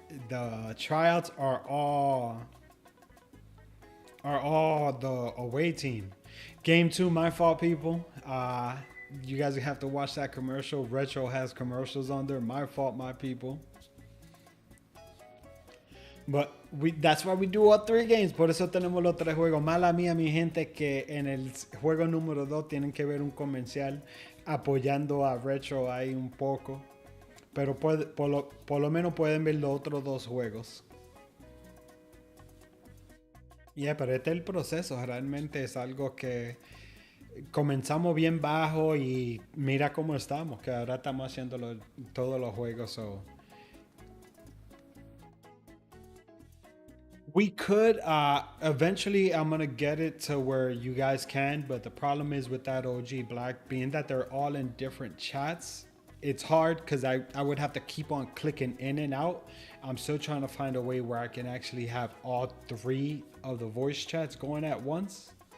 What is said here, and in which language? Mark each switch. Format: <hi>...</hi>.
<en>The tryouts are all the away team. Game 2, my fault, people. You guys have to watch that commercial. Retro has commercials on there. My fault, my people. But that's why we do all 3 games.</en> <es>Por eso tenemos los 3 juegos. Mala mía, mi gente, que en el juego número 2 tienen que ver un comercial apoyando a Retro ahí un poco. Pero por lo menos pueden ver los otros 2 juegos. Pero este es el proceso. Realmente es algo que comenzamos bien bajo y mira cómo estamos. Que ahora estamos haciendo todos los juegos.</es> <en>So. We could eventually I'm gonna get it to where you guys can, but the problem is with that OG Black, being that they're all in different chats, it's hard because I would have to keep on clicking in and out. I'm still trying to find a way where I can actually have all 3 of the voice chats going at once.</en>